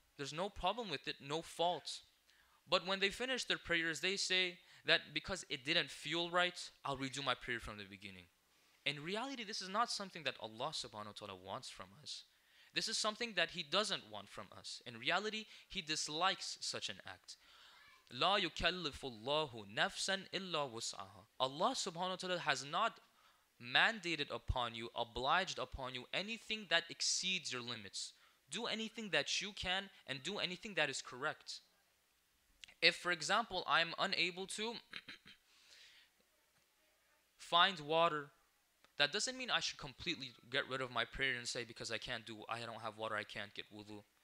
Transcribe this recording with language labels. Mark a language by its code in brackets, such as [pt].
[en] There's no problem with it, no fault. But when they finish their prayers, they say that because it didn't feel right, I'll redo my prayer from the beginning. In reality, this is not something that Allah subhanahu wa ta'ala wants from us. This is something that He doesn't want from us. In reality, He dislikes such an act. [ar] لا يكلف الله نفسا إلا وسعها. [en] Allah subhanahu wa ta'ala has not mandated upon you, obliged upon you, anything that exceeds your limits. Do anything that you can, and do anything that is correct. If, for example, I'm unable to find water, that doesn't mean I should completely get rid of my prayer and say, because I don't have water, I can't get wudu.